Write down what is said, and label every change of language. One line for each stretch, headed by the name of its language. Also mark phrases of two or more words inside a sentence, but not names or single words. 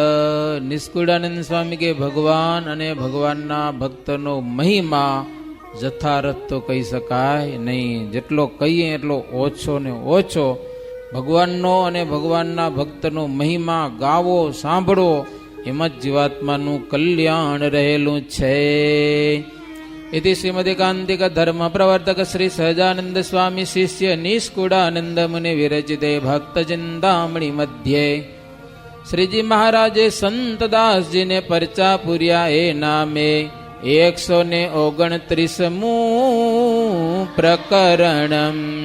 Gujarati: નિષ્કુળાનંદ સ્વામી કે ભગવાન અને ભગવાનના ભક્તનો મહિમા જથારથ તો કહી શકાય નહીં. જેટલો કહીએ એટલો ઓછો ને ઓછો. ભગવાનનો અને ભગવાનના ભક્તનો મહિમા ગાવો, સાંભળો, એમાં જ જીવાત્માનું કલ્યાણ રહેલું છે.
Sanskrit: इति श्रीमदेकांतिक धर्म प्रवर्तक श्री सहजानंद स्वामी शिष्य निष्कुड़ानंद मुनि विरचिते भक्त चिंतामणि मध्य
Gujarati: શ્રીજી મહારાજે સંતદાસ જી ને પરચા પુર્યા એ નામે
Sanskrit: 129 प्रकरणम.